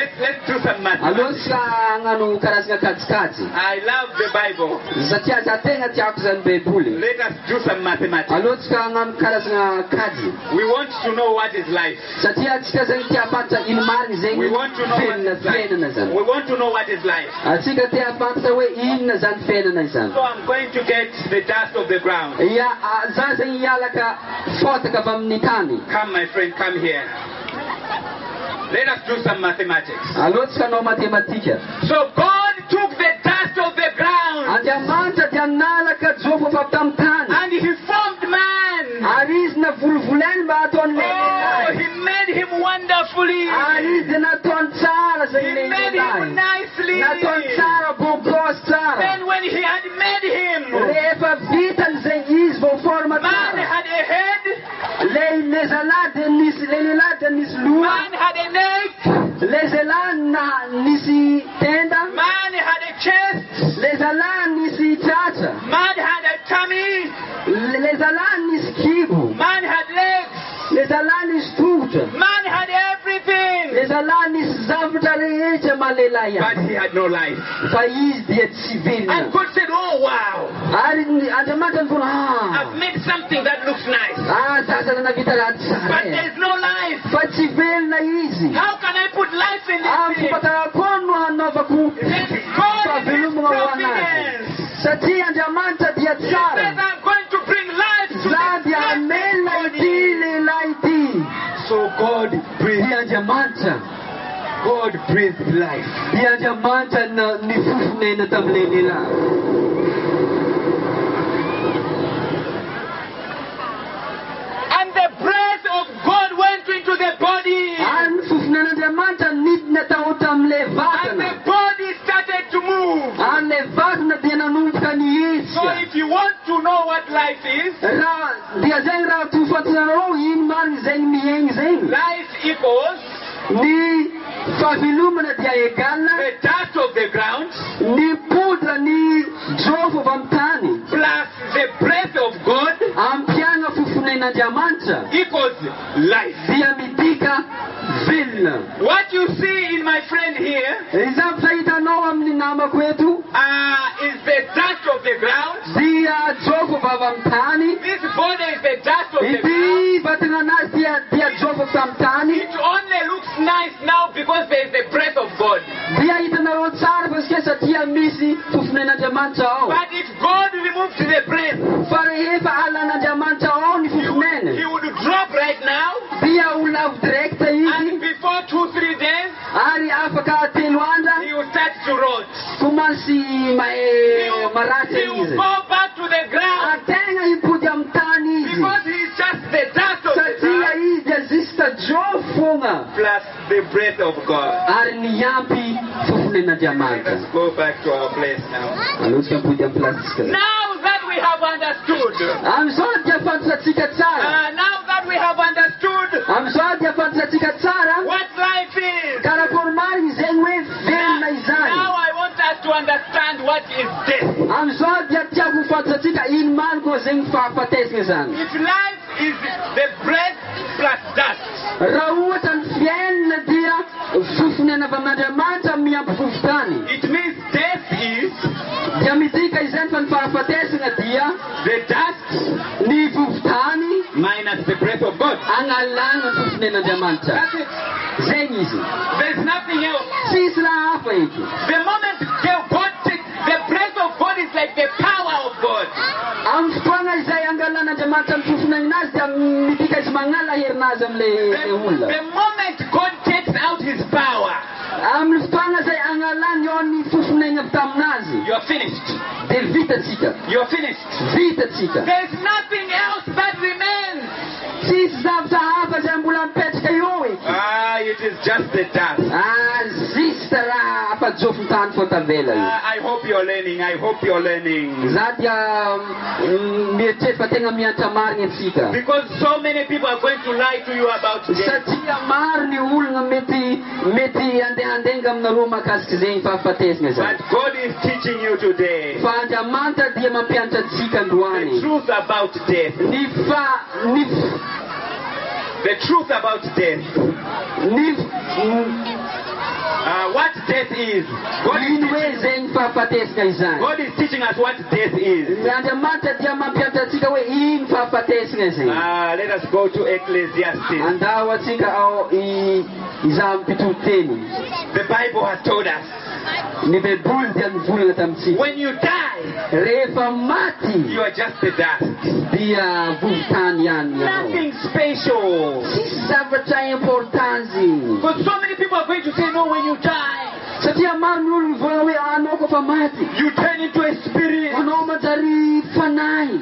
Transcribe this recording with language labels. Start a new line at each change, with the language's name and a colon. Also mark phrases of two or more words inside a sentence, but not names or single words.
English: Let's do some mathematics.
Malagasy: Alohatsika hagnano karazana kajikajy.
English: I love the Bible.
Malagasy: Satria za tena tiako zany Baiboly.
English: Let us do some mathematics.
Malagasy: Alohatsika hagnano karazana kajy.
English: We want to know what is life.
Malagasy: Satria atsika zany tia fantatra ino marigny zegny
English: We want to know what
Malagasy: fiainana
English: is life.
Malagasy: fiainana zany.
English: We want to know what is life.
Malagasy: Atsika tia fantatra hoe inona zany fiainana izany.
English: So I'm going to get the dust of the ground.
Malagasy: Ia za zegny hialaka fotaka avy amin'ny tany.
English: Come, my friend, come here. Let us do some mathematics.
Malagasy: Aleo tsika anao matematika.
English: So God took the dust of the ground
Malagasy: Andriamanitra dia nalaka jofo avy tamin'ny tany.
English: and He formed man.
Malagasy: Ary izy navolivolainy mba ataony Oh, lehilahy.
English: He made him wonderfully.
Malagasy: Ary izy dia nataony tsara
English: He
Malagasy: zay
English: made him
Malagasy: lehilahy.
English: nicely.
Malagasy: Nataony tsara bobosy tsara.
English: Then when He had made him,
Malagasy: Rehefa vitan'izay izy vao forma
English: man
Malagasy: tsara.
English: had a head,
Malagasy: Le zalahy dia nisy le lehilahy dia nisy loha.
English: man had a neck,
Malagasy: Le zalahy nisy tenda.
English: man had a chest,
Malagasy: Le zalahy nisy tratra.
English: man had a tummy,
Malagasy: Le zalahy nisy kibo.
English: man had legs,
Malagasy: Le zalahy nisy tongotra.
English: man had everything.
Malagasy: Le zalahy nisy zavatra rehetra mahalehilahy
English: But
Malagasy: azy.
English: he had no life.
Malagasy: Fa izy dia tsy velona.
English: And God said, oh wow,
Malagasy: Ary Andriamanitra nivona
English: I've made something that looks nice.
Malagasy: zazana navita raha tsara
English: But e. there's no life.
Malagasy: Fa tsy velona izy.
English: How can I put life in this
Malagasy: Amin'ny
English: thing?
Malagasy: fampatarako no hanaovako
English: Let God in His
Malagasy: fahavelomana ho anazy.
English: providence.
Malagasy: Satria Andriamanitra dia
English: He says,
Malagasy: tsara.
English: I'm going to bring life to
Malagasy: Za
English: this
Malagasy: dia hamelona ity lehilahy ity.
English: So God breathed.
Malagasy: Dia Andriamanitra.
English: God breathed life.
Malagasy: Dia Andriamanitra nifofonena tamin'ilay lehilahy.
English: And the breath of God went into the body.
Malagasy: Ary nifofonen'Andriamanitra nidina tao tamin'ilay
English: And
Malagasy: vatana.
English: the body started to move.
Malagasy: Ary ilay vatana dia nanomboka
English: So
Malagasy: nihetsika.
English: if you want to know what life is,
Malagasy: Raha dia zay raha tofantinareo ino marina zay miaigny zay.
English: life equals
Malagasy: Ny fahavelomana dia egalina
English: the dust of the ground
Malagasy: ny podra ny jofo avy amin'ny tany
English: plus the breath of God
Malagasy: ampiana fofonen'Andriamanitra
English: equals life.
Malagasy: dia midika velona.
English: What you see in my friend here
Malagasy: Izany fahitanao amin'ny namako eto
English: is the dust of the ground.
Malagasy: dia jofo avy amin'ny tany.
English: This body is the dust of the ground.
Malagasy: Ity vatana anazy dia jofo avy amin'ny tany.
English: It only looks nice now because there is the breath of God.
Malagasy: Dia hitanareo tsara fa satria satria misy fofonen'Andriamanitra ao.
English: But if God removes the breath,
Malagasy: Fa rehefa alan'Andriamanitra ao ny
English: He
Malagasy: fofoneny
English: would drop right now,
Malagasy: dia ho lavo direkta izy.
English: and before 2-3 days,
Malagasy: Ary afaka 3 andra
English: He will start to rot.
Malagasy: komansy maratsy
English: He will
Malagasy: izy.
English: go back to the ground
Malagasy: Ary tegna hipody amin'ny tany izy.
English: because He is just the dust of the
Malagasy: Satria
English: ground
Malagasy: izy dia zista jofo fogna.
English: plus the breath of God.
Malagasy: Ary niampy
English: Let
Malagasy: fofonen'Andriamanitra.
English: us go back to our place now.
Malagasy: Aloha mipody amin'ny plasitsika.
English: Now that we have understood,
Malagasy: Amin'izao dia fantatrantsika tsara.
English: now that we have understood
Malagasy: Amin'izao dia fantatrantsika tsara.
English: what life is,
Malagasy: Karakory marina zegny hoe velona izany.
English: now I want us to understand what is death.
Malagasy: Amin'izao dia tiako fantatrantsika ino marina koa zegny fahafatesana zany.
English: If life is the breath plus dust,
Malagasy: Raha ohatra ny fiainana dia fofonena avy amin'Andriamanitra miampy fofotany.
English: it means death is
Malagasy: Dia midika izany fa ny fahafatesana dia
English: the dust
Malagasy: ny fofotany
English: minus the breath of God.
Malagasy: analana ny fofonen'Andriamanitra.
English: That's it.
Malagasy: Zegny izy.
English: There's nothing else.
Malagasy: Tsisy raha hafa eky.
English: The moment God takes the breath of God is like the power of God.
Malagasy: Amin'ny fotoana izay angalan'Andriamanitra ny fofonen'azy dia midika izy magnala herinazy amin'ilay olona.
English: The moment God takes out His power,
Malagasy: Amin'ny fotoana izay angalany ao ny fofonena avy taminazy
English: you're finished.
Malagasy: dia vitatsika.
English: You're finished.
Malagasy: Vitatsika.
English: There's nothing else that remains.
Malagasy: Tsisy zavatra hafa izay mbola mipetraka eo eky.
English: It is just the dust.
Malagasy: Zista raha afa-jofon-tany fao tavela io.
English: I hope you're learning. I hope you're learning.
Malagasy: Za dia mieritrery fa tegna mianatra marina antsika.
English: Because so many people are going to lie to you about death.
Malagasy: Satria maro ny olona mety andehandenga aminareo mahakasika zegny fahafatesana zany.
English: But God is teaching you today
Malagasy: Fa Andriamanitra dia mampianatra antsika androany.
English: the truth about death. The truth about death. What death is.
Malagasy: Ino hoe zegny fahafatesana izany.
English: God is teaching us what death is.
Malagasy: Andriamanitra dia mampianatra antsika hoe ino fahafatesana zegny.
English: Let us go to Ecclesiastes.
Malagasy: Andao atsika ao izaho mpitolo teny.
English: The Bible has told us
Malagasy: Ny Baiboly dia nivolana tamintsika.
English: when you die,
Malagasy: Rehefa maty
English: you are just the dust.
Malagasy: dia vovotany ihany ianao.
English: Nothing special.
Malagasy: Tsisy zavatra importance.
English: For so
Malagasy: maro ny olo mivolagna hoe anao kofa maty
English: you turn into a spirit.
Malagasy: anao manjary fanahy.